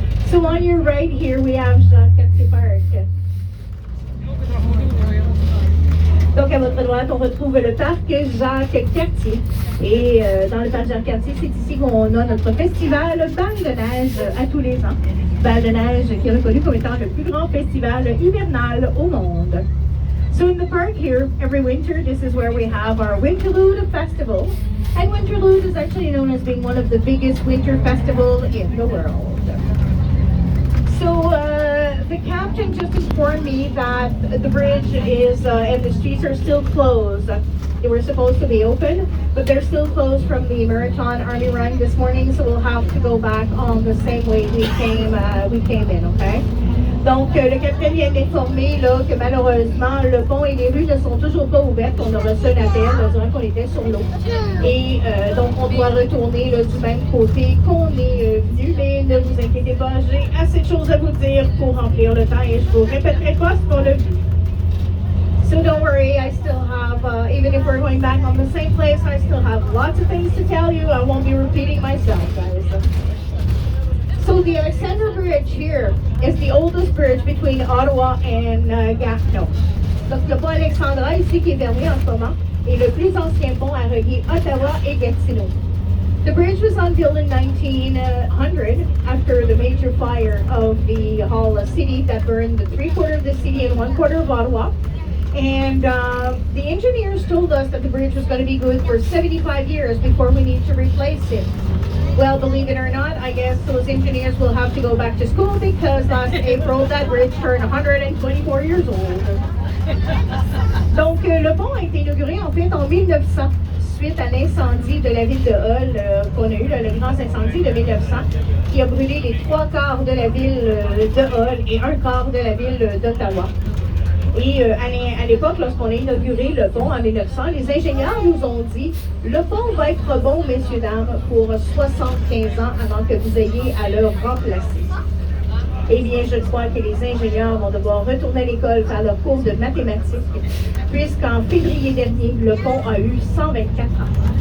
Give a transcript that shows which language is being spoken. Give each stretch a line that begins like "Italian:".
English: So on your right here, we have Jacques-Cartier Park.
French: Donc à votre droite, on retrouve le parc Jacques-Cartier. Et dans le parc Jacques-Cartier, c'est ici qu'on a notre festival Bal de neige à tous les ans. Bal de neige qui est reconnu comme étant le plus grand festival hivernal au monde.
English: So in the park here, every winter, this is where we have our Winterlude Festival. And Winterlude is actually known as being one of the biggest winter festivals in the world. So the captain just informed me that the bridge is and the streets are still closed. They were supposed to be open, but they're still closed from the Marathon Army Run this morning, so we'll have to go back on the same way we came in, okay?
French: Donc, le capitaine vient d'informer là, que malheureusement, le pont et les rues ne sont toujours pas ouvertes. On a reçu un appel durant qu'on était sur l'eau. Et donc, on doit retourner là, du même côté qu'on est venu. Mais ne vous inquiétez pas, j'ai assez de choses à vous dire pour remplir le temps et je vous répéterai pas ce qu'on a vu.
English: So don't worry, I still have, even if we're going back on the same place, I still have lots of things to tell you. I won't be repeating myself, guys. So the Alexander Bridge here is the oldest bridge between Ottawa and Gatineau.
French: Donc le pont Alexandra ici qui est fermé en ce moment est le plus ancien pont à relier Ottawa et Gatineau.
English: The bridge was unveiled in 1900 after the major fire of the Hull city that burned the 3/4 of the city and 1/4 of Ottawa. And the engineers told us that the bridge was going to be good for 75 years before we need to replace it. Well, believe it or not, I guess those engineers will have to go back to school because last April that bridge turned 124 years old.
French: Donc, le pont a été inauguré en fait en 1900, suite à l'incendie de la ville de Hull qu'on a eu, le grand incendie de 1900, qui a brûlé les 3/4 de la ville de Hull et 1/4 de la ville d'Ottawa. Et à l'époque, lorsqu'on a inauguré le pont en 1900, les ingénieurs nous ont dit « Le pont va être bon, messieurs, dames, pour 75 ans avant que vous ayez à le remplacer. » Eh bien, je crois que les ingénieurs vont devoir retourner à l'école faire leur cours de mathématiques, puisqu'en février dernier, le pont a eu 124 ans.